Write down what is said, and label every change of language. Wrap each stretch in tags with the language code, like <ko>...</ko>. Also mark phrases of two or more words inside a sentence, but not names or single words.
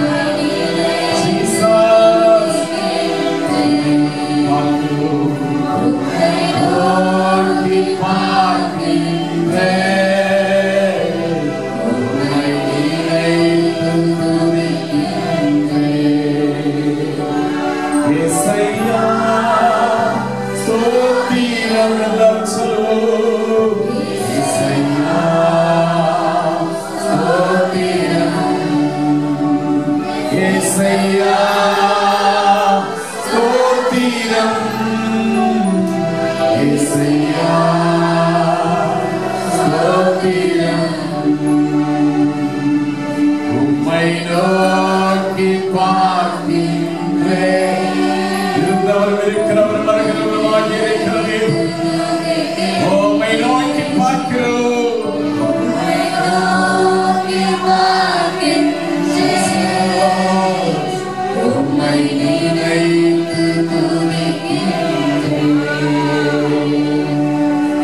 <ta>ஜீசஸ் நோக்கி பார்க்கின்றேன் உம்மை நினைத்து துதிக்கின்றேன்</ta> <te>యేసయ్యా స్తోత్రం</te> <ta>எல்லாரும் சொல்லுவோம்</ta> <te>యేసయ్యా స్తోత్రం యేసయ్యా స్తోత్రం యేసయ్యా స్తోత్రం உம்மை</te> <ta>நோக்கி பார்க்கின்றேன் இருந்தவரும் இருக்கிறவர் வருகிறவருமாக இருக்கிறது உம்மை நோக்கி பார்க்கிறோம் உம்மை நினைத்து துதிக்கின்றேன்</ta>